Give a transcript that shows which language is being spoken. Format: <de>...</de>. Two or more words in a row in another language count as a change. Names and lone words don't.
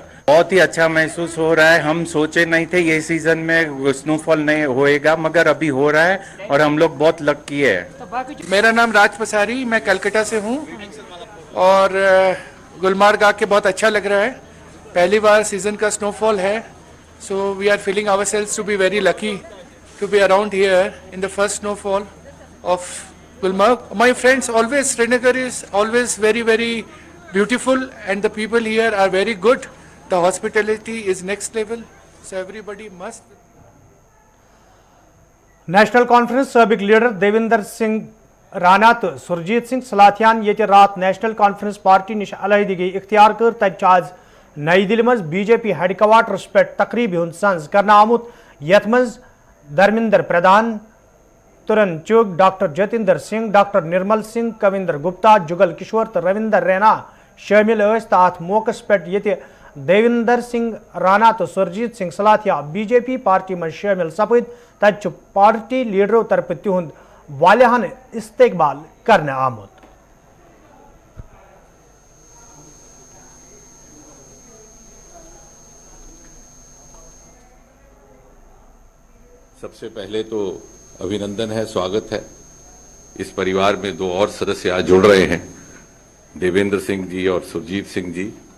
<hi>बहुत ही अच्छा महसूस हो रहा है। हम सोचे नहीं थे ये सीजन में स्नोफॉल नहीं होएगा, मगर अभी हो रहा है और हम लोग बहुत लकी है। मेरा नाम राज पसारी, मैं कलकत्ता से हूँ और गुलमर्ग आके बहुत अच्छा लग रहा है। पहली बार सीजन का स्नोफॉल है,</hi> <en>so we are feeling ourselves to be very lucky to be around here in the first snowfall of Gulmarg. my friends, always Srinagar is always very beautiful and the people here are very good. The hospitality is next level, so everybody must.</en> <ks>नेशनल कॉन्फ्रेंस सबक लीडर देविंदर सिंह राना तो सुरजीत सिंह सलाथियान ये रात नेशनल कॉन्फ्रेंस पार्टी निश अलहदगी इख्तियार कर तत आज नई दिल्ली मज BJP हेडक्वार्टर्स पे तकरीब हुंद संज करना आमुत। यथ मज धर्मेंद्र प्रधान तुरन चुग डॉक्टर जतिंदर सिंह डॉक्टर निर्मल सिंह कविंदर गुप्ता जुगल किशोर तो रविंदर रैना शामिल अत मौकस पे ये देविंदर सिंह राना तो सुरजीत सिंह सलाथिया BJP पार्टी में शामिल सपद तत पार्टी लीडरों तरफ तिहुंद वालियान इस्तकबाल करने आमुत।</ks> <hi>सबसे पहले तो अभिनंदन है, स्वागत है। इस परिवार में दो और सदस्य आज जुड़ रहे हैं, देवेंद्र सिंह जी और सुरजीत सिंह जी।</hi>